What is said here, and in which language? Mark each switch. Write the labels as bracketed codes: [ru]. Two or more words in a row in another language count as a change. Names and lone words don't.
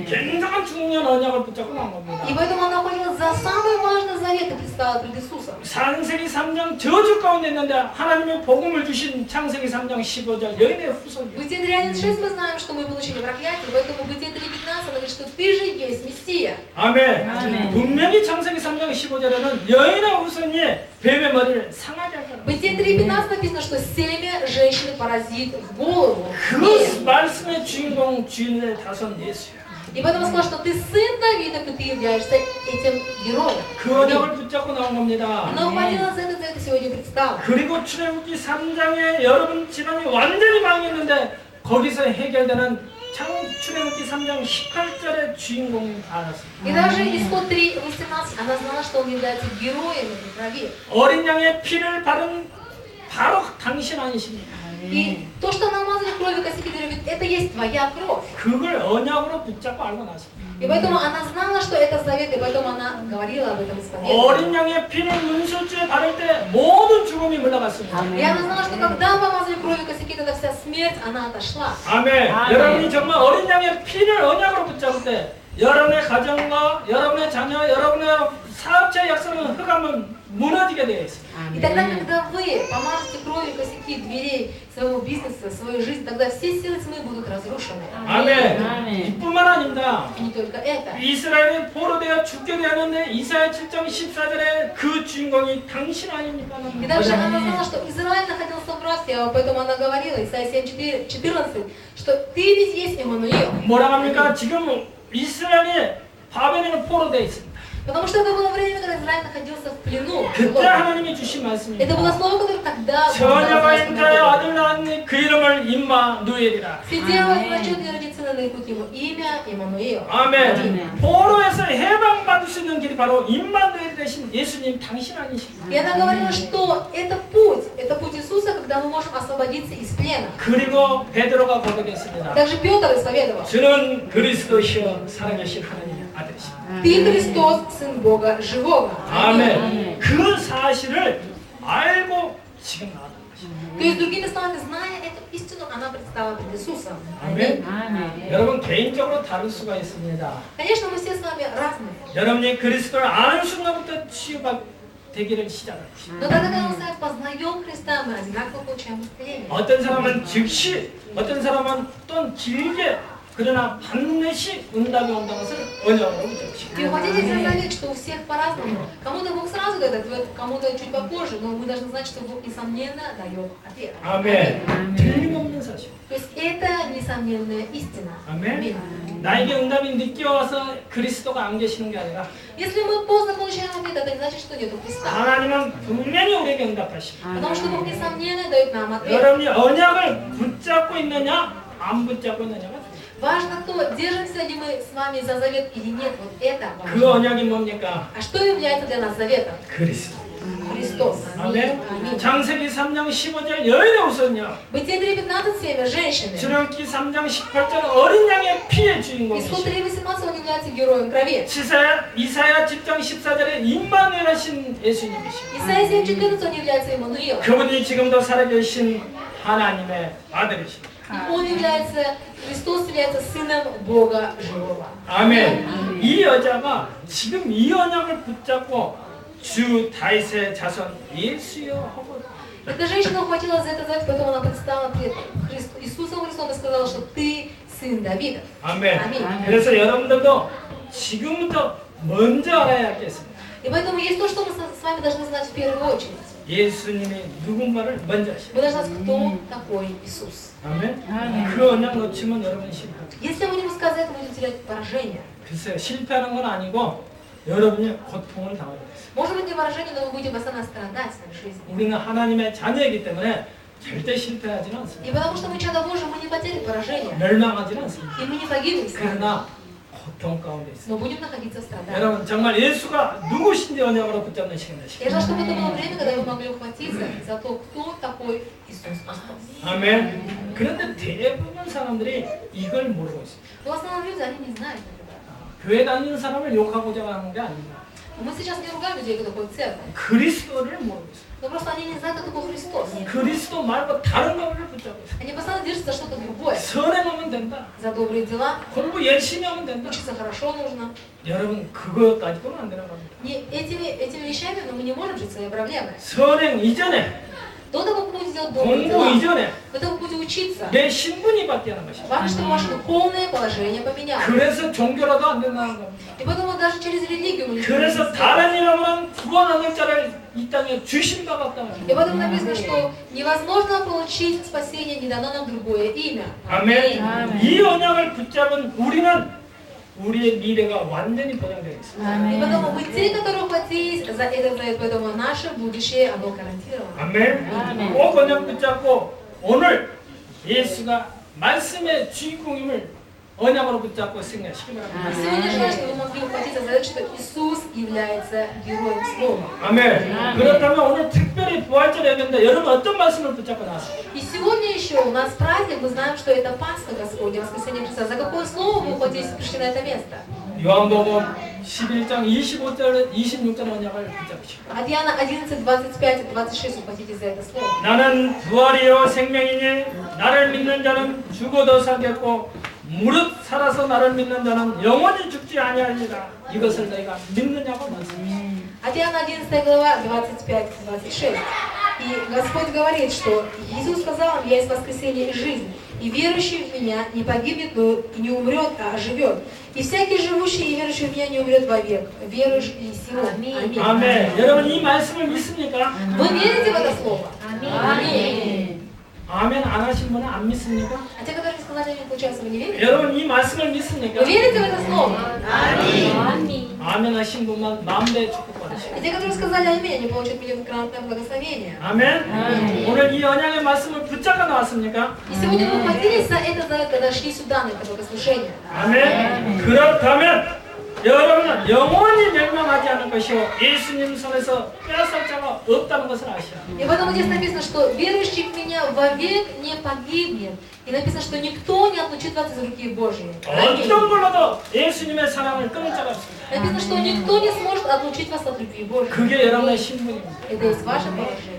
[ko] 굉장한 중요한 언약을 붙잡고 나온 겁니다. [ru] И поэтому она ходила за самый важный завет и предстала пред Иисусом. [ko] 창세기 3장 저주 가운데 있는데 하나님의 복음을 주신 창세기 3장 15절 여인의 [ru] В [ko] 후손이요. [ru] Бытие 3:6 мы знаем, что мы получили проклятие, поэтому в Бытие 3:15 она говорит, что ты же есть Мессия. [ko] 아멘. 분명히 창세기 3장 15절에는 여인의 후손이 뱀의 머리를 상하게 할 [ru] В [ko] 거라고. [ru] Бытие 3:15 написано, что семя женщины поразит в голову. [ko] 그 말씀의 주인공 주인의 자손 예수야. [ru] И поэтому сказал, что ты сын Давида, и ты являешься этим героем. [ko] 그 언약을 붙잡고 나온 겁니다. [ru] Она ухватилась за этот завет и сегодня предстала. [ko] 그리고 출애굽기 3장에 여러분 집안이 완전히 망했는데 거기서 해결되는 출애굽기 3장 18절의 주인공이 알았습니다. [ru] И даже исход 3:18, она знала, что он является героем этой крови. [ko] 어린 양의 피를 바른 바로 당신 아니십니까? [ru] И то, что она мазали кровью косяки, говорит, это есть твоя кровь. [ko] 그걸 언약으로 붙잡고 알고 났습니다. [ru] И поэтому она знала, что это завет, и поэтому она говорила об этом исповедовании. [ko] 어린 양의 피를 문설주에 바를 때 모든 죽음이 물러갔습니다. [ru] И она знала, что когда помазали кровью косяки, тогда вся смерть, она отошла. [ko] 아멘. 여러분이 정말 어린 양의 피를 언약으로 붙잡을 때 여러분의 가정과 여러분의 자녀, 여러분의 사업체 역사는 흑암은 무너지게 되어 있습니다. [ru] И тогда, когда вы помажете кровью косяки дверей своего бизнеса, своей жизни, тогда все силы тьмы будут разрушены. [ko] 아멘. 이뿐만 아닙니다. [ru] И не только это. [ko] 이스라엘이 포로되어 죽게 되었는데 이사야 7장 14절에 그 주인공이 당신 아닙니까? [ru] И также она знала, что Израиль находился в рабстве, поэтому она говорила, Исайя 7:14, что ты ведь есть Иммануил. [ko] 뭐라 합니까? 지금 이스라엘이 바벨론에 포로되어 있습니다. [ru] Потому что это было время, когда Израиль находился в плену. [ko] 그때 하나님이 주신 말씀입니다. [ru] Это было слово, которое тогда [ko] 처녀가 잉타의 아들 낳았니 그 이름을 임마누엘이라. [ru] Все девы зачет и родится на нарекут ему имя Иммануил. [ko] 아멘. 포로에서 해방받을 수 있는 길이 바로 임마누엘 대신 예수님 당신 아니십니까? [ru] И она говорила, что это путь Иисуса, когда мы можем освободиться из плена. [ko] 그리고 베드로가 고백했습니다. [ru] Также Петр исповедовал. [ko] 주는 그리스도시여 살아계신 하나님의 아들이십니다. [ru] Ты Христос, Сын Бога Живого. [ko] 아멘. 그 사실을 알고 지금 나왔던 것입니다. [ru] То есть, другими словами, зная эту истину, она предстала пред Иисусом. [ko] 아멘. 여러분 개인적으로 다를 수가 있습니다. [ru] Конечно, мы все с вами разные. [ko] 여러분이 그리스도를 아는 순간부터 치유되기를 시작합니다. [ru] Но тогда, когда мы с вами познаем Христа, мы одинаково получаем исцеление. [ko] 어떤 사람은 즉시, 어떤 사람은 또 길게 그러나 반드시 응답이 온다는 것을 언약으로 붙잡으시고. [ru] И вы хотите заметить, что у всех по-разному. Кому-то Бог сразу дает ответ, кому-то чуть попозже, но мы должны знать, что Бог, несомненно, дает ответ. [ko] 아멘. 틀림없는 사실. [ru] То есть это несомненная истина. [ko] 아멘. 나에게 응답이 늦게 와서 그리스도가 안 계시는 게 아니라 [ru] Если мы поздно получаем ответ, это не значит, что нету Христа. [ko] 하나님은 분명히 우리에게 응답하십니다. [ru] Потому что Бог, несомненно, дает нам ответ. [ko] 여러분이 언약을 붙잡고 있느냐 안 붙잡고 있느냐가 [ru] Важно то, держимся ли мы с вами за завет или нет. Вот это [ko] 그 [ru] важно. [ko] 언약이 뭡니까? [ru] А что является для нас заветом? [ko] 그리스도. [ru] Христос. [ko] 아멘. [ru] Аминь. [ko] 창세기 3장 15절 여인의 우선요. [ru] Бытие 3:15 семя женщины. [ko] 출애굽기 3장 18절 어린 양의 피의 [ru] Исход [ko] 주인공이시죠. [ru] 3:18 он является героем крови. [ko] 이사야 10장 14절에 임마누엘 하신 예수님이시죠. [ru] Исайя 7:14 он является Иммануилом. [ko] 그분이 지금도 살아계신 하나님의 아들이십니다. [ru] Он является, Христос является Сыном Бога Живого. [ko] 아멘. 이 여자가 지금 이 언약을 붙잡고 주 다윗의 자손 예수여 하고 [ru] Эта женщина ухватилась за этот завет, поэтому она предстала пред Иисусом Христом и сказала, что ты сын Давида. [ko] 아멘. 아멘. 그래서 여러분들도 지금부터 먼저 알아야 하겠습니다. [ru] И поэтому есть то, что мы с вами должны знать в первую очередь. [ko] 예수님이 누군가를 먼저 하시다. [ru] Мы должны знать, кто такой Иисус. [ko] 아멘. 그 언약 놓치면 여러분 실패합니다. [ru] Если мы не сказать, мы будем терять поражение. [ko] 글쎄요, 실패하는 건 아니고 여러분이 고통을 당하게 됐어요. [ru] Может быть, не поражение, но мы будем постоянно страдать в своей жизни. [ko] 우리는 하나님의 자녀이기 때문에 절대 실패하지는 않습니다. [ru] И потому что мы чадо Божие, мы не потеряем поражение. [ko] 멸망하지는 않습니다. [ru] И мы не погибнем, [ko] 그러나 고통 가운데 있습니다. [ru] но будем находиться в страдании. [ko] 여러분 정말 예수가 누구신지 언약으로 붙잡는 시간 되시길 [ru] Я желаю, чтобы это было время, когда вы могли ухватиться за то, кто такой Иисус Христос. [ko] 아멘. 그런데 대부분 사람들이 이걸 모르고 있습니다. [ru] Но в основном люди, они не знают этого. [ko] 교회 다니는 사람을 욕하고자 하는 게 아닙니다. [ru] Мы сейчас не ругаем людей, кто такой церковь. [ko] 그리스도를 모르고 있어요. [ru] Но просто они не знают, кто такой Христос. [ko] 그리스도 말고 다른 것을 붙잡고 있어요. [ru] Они постоянно держатся за что-то другое. [ko] 선행하면 된다. [ru] За добрые дела. [ko] 공부 열심히 하면 된다. [ru] Учиться хорошо нужно. [ko] 여러분 그거 가지고는 안 되는 겁니다. [ru] Не этими вещами, но мы не можем жить своей проблемой. [ko] 선행 이전에 [ru] До того, как будете делать добрые [ko] 공부 [ru] дела, [ko] 이전에 [ru] до того, как будете учиться, [ko] 내 신분이 바뀌는 것입니다. [ru] важно, чтобы ваше духовное положение поменялось. [ko] 그래서 종교라도 안 된다는 겁니다. [ru] И поэтому даже через религию мы не [ko] 그래서 [ru] можем [ko] 다른 이름으로는 구원하는 자를 이 땅에 주신 바 같다. [ru] И поэтому написано, что невозможно получить спасение, не дано нам другое имя. [ko] 아멘. 이 언약을 붙잡은 우리는 우리의 미래가 완전히 보장되어 있습니다. [ru] И поэтому мы те, которые ухватились за этот завет, поэтому наше будущее, оно гарантировано. [ko] 아멘. 꼭 언약 붙잡고 오늘 예수가 말씀의 주인공임을 언약으로 붙잡고 승리하시기 [ru] И [ko] 바랍니다. [ru] сегодня желаю, чтобы вы могли ухватиться за это, что Иисус является героем Слова. [ko] 아멘. 그렇다면 오늘 특별히 부활절이었는데 여러분 어떤 말씀을 붙잡고 나왔어요? [ru] И сегодня еще у нас праздник, мы знаем, что это Пасха Господня, воскресенье Христа. За какое слово вы ухватились и пришли на это место? [ko] 요한복음 11장 25절 26절 언약을 붙잡으시고 [ru] От Иоанна 11, 25, 26 ухватитесь за это слово. [ko] 나는 부활이요 생명이니 나를 믿는 자는 죽어도 살겠고 무릇 살아서 나를 믿는 자는 영원히 죽지 아니하리라. 이것을 너희가 믿느냐고 말씀하십니다. [ru] От Иоанна 11 глава 25-26. И Господь говорит, что Иисус сказал им: «Я есть воскресение и жизнь, и верующий в Меня не погибнет, но и не умрет, а оживет. И всякий живущий и верующий в Меня не умрет вовек». Веруешь ли сего? Аминь. [ko] 아멘. 여러분 이 말씀을 믿습니까? [ru] Вы верите в это слово? [ko] 아멘. 아멘 안 하신 분은 안 믿습니까? [ru] А те, которые не сказали, не получается, вы не верите? [ko] 여러분 이 말씀을 믿습니까? [ru] Вы верите в это слово? [ko] 아멘. 아멘 하신 분만 만배 축복 받으시고. [ru] А те, которые сказали аминь, они получат миллионкратное благословение. [ko] 아멘. 오늘 이 언약의 말씀을 붙잡아 나왔습니까? [ru] И сегодня мы хватились за это, когда шли сюда на это богослужение. [ko] 아멘. 그렇다면 여러분은 영원히 멸망하지 않을 것이요 예수님 손에서 빼앗을 자가 없다는 것을 아시라. [ru] И поэтому здесь написано, что верующий в Меня вовек не погибнет. И написано, что никто не отлучит вас из руки Божьей. [ko] 어떤 걸로도 예수님의 사랑을 끊을 자가 없습니다. [ru] Написано, что никто не сможет отлучить вас от любви Божьей. [ko] 그게 여러분의 신분입니다. [ru] Это есть ваше положение.